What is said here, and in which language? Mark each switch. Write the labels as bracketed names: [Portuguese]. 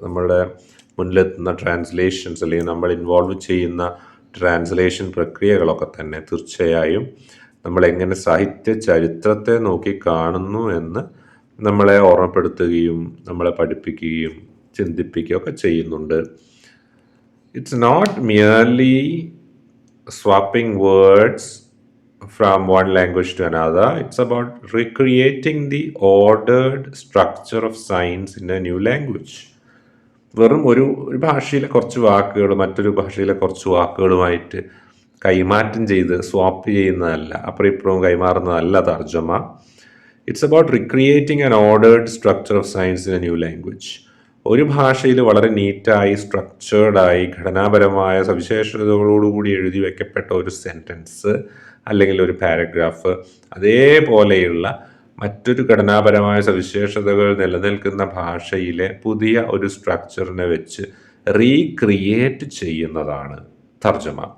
[Malayalam] നമ്മളുടെ മുന്നിലെത്തുന്ന ട്രാൻസ്ലേഷൻസ് അല്ലെങ്കിൽ നമ്മൾ ഇൻവോൾവ് ചെയ്യുന്ന ട്രാൻസ്ലേഷൻ പ്രക്രിയകളൊക്കെ തന്നെ തീർച്ചയായും നമ്മളെങ്ങനെ സാഹിത്യ ചരിത്രത്തെ നോക്കി കാണുന്നു എന്ന് നമ്മളെ ഓർമ്മപ്പെടുത്തുകയും നമ്മളെ പഠിപ്പിക്കുകയും ചിന്തിപ്പിക്കുകയും ഒക്കെ ചെയ്യുന്നുണ്ട്. [English] It's not merely swapping words from one language to another. It's about recreating the ordered structure of signs in a new language. [Malayalam] വെറും ഒരു ഭാഷയിലെ കുറച്ച് വാക്കുകൾ മറ്റൊരു ഭാഷയിലെ കുറച്ച് വാക്കുകളുമായിട്ട് കൈമാറ്റം ചെയ്ത് സ്വാപ്പ് ചെയ്യുന്നതല്ല, അപ്പുറം ഇപ്പുറവും കൈമാറുന്നതല്ല തർജ്ജമ. [English] It's about recreating an ordered structure of signs in a new language. [Malayalam] ഒരു ഭാഷയിൽ വളരെ നീറ്റായി സ്ട്രക്ചേർഡായി ഘടനാപരമായ സവിശേഷതകളോടുകൂടി എഴുതി വയ്ക്കപ്പെട്ട ഒരു സെൻറ്റൻസ് അല്ലെങ്കിൽ ഒരു പാരഗ്രാഫ് അതേപോലെയുള്ള മറ്റൊരു ഘടനാപരമായ സവിശേഷതകൾ നിലനിൽക്കുന്ന ഭാഷയിലെ പുതിയ ഒരു സ്ട്രക്ചറിനെ വെച്ച് റീക്രിയേറ്റ് ചെയ്യുന്നതാണ് തർജ്ജമ.